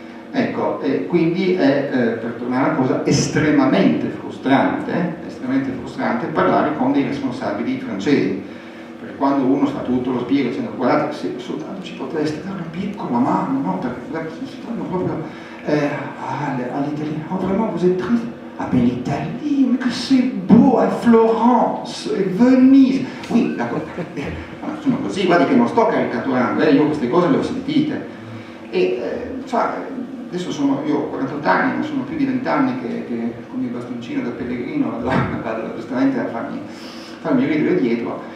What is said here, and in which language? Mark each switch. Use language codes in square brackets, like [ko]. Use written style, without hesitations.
[it] Ecco, quindi è, per tornare a una cosa, estremamente frustrante parlare con dei responsabili francesi, perché quando uno fa tutto lo spiega dicendo guardate se soltanto ci poteste dare una piccola mano, no, perché si trovano proprio all'italiano, [fr] vraiment vous êtes triste. Ah ben l'Italie, mais que c'est beau, à Florence, e Venise. [it] Oui, sono così, guardi che non sto caricaturando, io queste cose le ho sentite. E adesso io ho 48 anni, ma sono più di 20 anni che con il bastoncino da pellegrino vado giustamente a farmi ridere dietro.